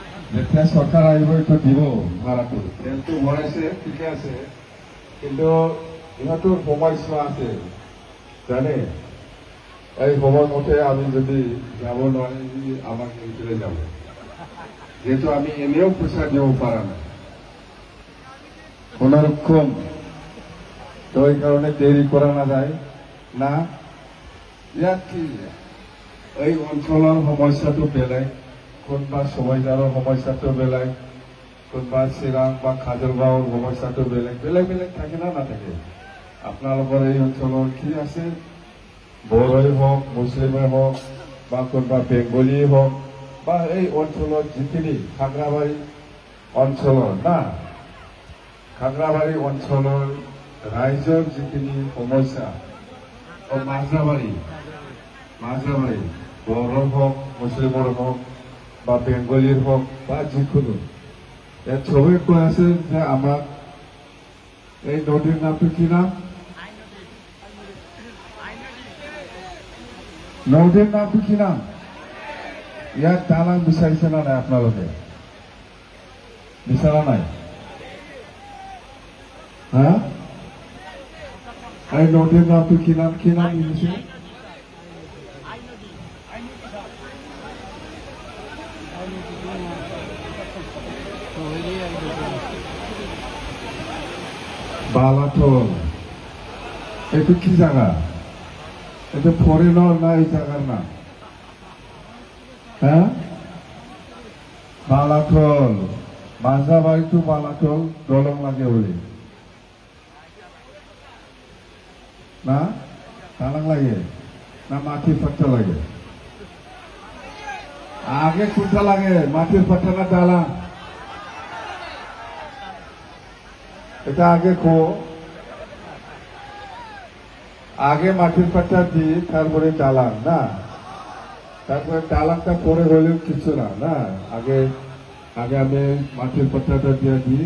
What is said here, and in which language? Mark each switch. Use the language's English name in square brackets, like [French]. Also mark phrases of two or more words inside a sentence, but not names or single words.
[Assamese] যেতিয়া চৰকাৰ আহিব এইটো দিব ভাড়াটো, তেলটো ভৰাইছে ঠিকে আছে, কিন্তু ইহঁতৰ সময়সীমা আছে জানে। এই সময়মতে আমি যদি যাব নোৱাৰি আমাক নিদিলে যাব, যেহেতু আমি এনেও পইচা দিব পৰা নাই কোনোরকম, তো এই কারণে [Bangla] দেরি করা না যায় না। [Assamese] ইয়াত কি এই অঞ্চলের সমস্যাটো বেলেগ, কোনবা সবাইজারের সমস্যাটো বেলেগ, কোনবা চিরাং বা কাজলগাঁওর সমস্যাটো বেলেগ বেলেগ বেলেগ থাকে না না থাকে। আপনার এই অঞ্চলের কি আছে, বড়ই হোক মুসলিমে হোক বা কোনবা বেঙ্গলিয়ে হোক বা এই অঞ্চলের যিখিনি খাগড়াবাড়ি অঞ্চলের না, খাগড়াবাড়ি অঞ্চলের রাইজর যিখিনি সমস্যা, মাঝরাবাড়ি বড় হোক মুসলিমর হোক বা বেঙ্গলির হোক বা যিকোনো, সবাই কৈ আছে যে আমাক এই নদীর নামটো কি নাম, নদীর নামটো কি নাম, ইয়াত দালাং বিচাৰিছে না নাই আপোনালোকে, বিচাৰা নাই? হ্যাঁ, এই নদীর নামটো কি নাম, কি নাম দিছে? বালাটল। এইটো কি জায়গা? এটা ফরেনর না এই জায়গার নাম? হ্যাঁ, [Bangla] বালাটল, মাঝরাবাড়ি টু বালাটল দলং লাগে বলে না, দালাং লাগে না মাটির পাট্টা লাগে? আগে কোনটা লাগে, মাটির পাট্টা না দালাং? এটা আগে আগে মাটির পাট্টা দিয়ে তারপরে দালাং না, তারপরে দালাংটা পরে হলেও কিছু না না, আগে আগে আমি মাটির পাট্টাটা দিয়ে দিই।